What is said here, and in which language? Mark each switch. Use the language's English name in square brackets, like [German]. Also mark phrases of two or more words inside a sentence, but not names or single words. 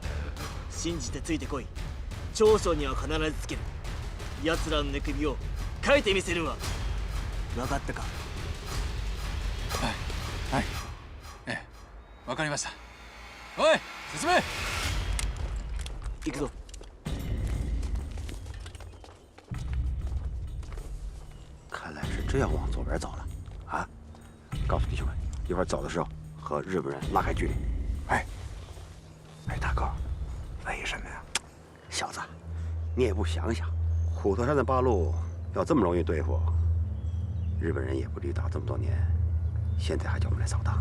[Japanese] 信じてついてこい。長所には必ずつける。奴らの寝首をかいてみせるわ。分かったか？はい、ええ、わかりました。おい、進め。行くぞ。 [Chinese] 看来是真要往左边走了，啊！告诉弟兄们，一会儿走的时候和日本人拉开距离。哎，大哥，为什么呀？小子，你也不想想，虎头山的八路要这么容易对付，日本人也不至于打这么多年，现在还叫我们来扫荡。